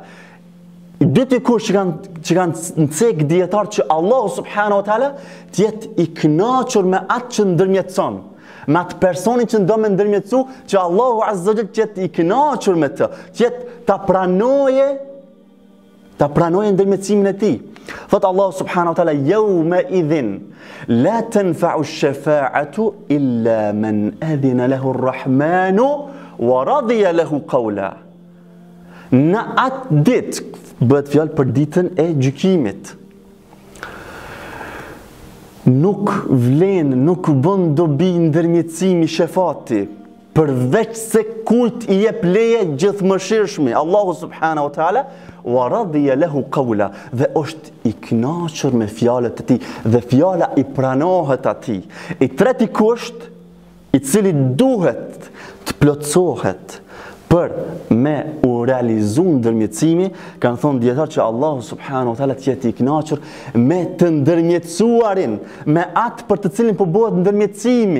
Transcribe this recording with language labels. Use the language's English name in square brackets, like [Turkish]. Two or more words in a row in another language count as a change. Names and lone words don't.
[Albanian] I dyti kusht që kanë cek dietar që Allahu [Arabic] سبحانه وتعالى [Albanian] të jetë i kënaqur me atë që ndërmjetëson, me atë personin që do me ndërmjetësu, që Allahu [Arabic] عز وجل [Albanian] të jetë i kënaqur me të, të jetë ta pranoje ndërmjetësimin e tij. Thot Allahu [Arabic] سبحانه وتعالى يومئذ لا تنفع الشفاعة إلا من أذن له الرحمن ورضي له قولا. [Albanian] Në atë ditë bëhet fjalë për ditën e gjykimit. Nuk vlen, nuk bën dobi ndërmjetësimi shefati, përveç se kujt i jep leje gjithëmëshirshmi, Allahu [Arabic] سبحانه وتعالى, ورضي له قولا, [Albanian] dhe është i kënaqur me fjalët e tij, dhe fjala i pranohet atij. I treti kusht, i cili duhet të plotësohet për me u realizu ndërmjetësimi, kanë thonë dietar që Allahu [Arabic] سبحانه وتعالى [Albanian] të jetë i kënaqur me të ndërmjetësuarin, me atë për të cilin po bëhet ndërmjetësimi.